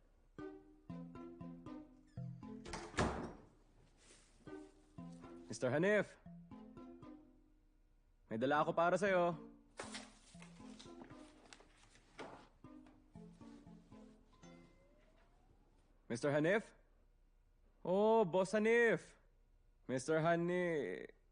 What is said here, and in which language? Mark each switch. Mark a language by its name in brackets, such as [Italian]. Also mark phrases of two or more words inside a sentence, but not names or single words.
[Filipino] Mr. Hanif? May dala ako para sa'yo. Mr. Hanif? Oh, Boss Hanif. Mr. Hanif.